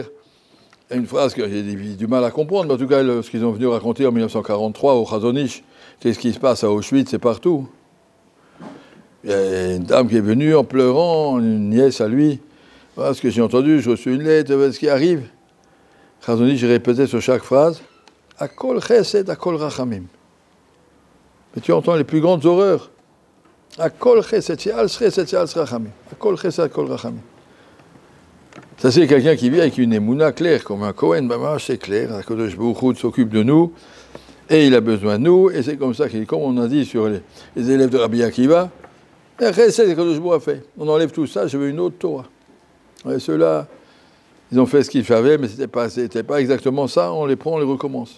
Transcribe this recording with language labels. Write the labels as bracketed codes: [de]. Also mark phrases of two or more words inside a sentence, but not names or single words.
[fr] Une phrase que j'ai du mal à comprendre, mais en tout cas, ce qu'ils ont venu raconter en 1943 au Chazon Ish, c'est ce qui se passe à Auschwitz, c'est partout. Il y a une dame qui est venue en pleurant, une nièce à lui. Voilà ce que j'ai entendu, je reçois une lettre, voilà ce qui arrive. Chazon Ish, j'ai répété sur chaque phrase, [he] הכל חסד, הכל רחמים. [fr] Mais tu entends les plus grandes horreurs. [he] הכל חסד, שהכל חסד, שהכל רחמים. הכל חסד, הכל רחמים. [fr] Ça, c'est quelqu'un qui vit avec une émouna claire, comme un Kohen, c'est clair, [he] הקדוש ברוך הוא [fr] s'occupe de nous, et il a besoin de nous, et c'est comme ça, comme on a dit sur les élèves de Rabbi Akiva, c'est ce que [he] הקדוש ברוך הוא [fr] a fait. On enlève tout ça, je veux une autre Torah. Et ceux-là, ils ont fait ce qu'ils savaient, mais c'était pas exactement ça, on les prend, on les recommence.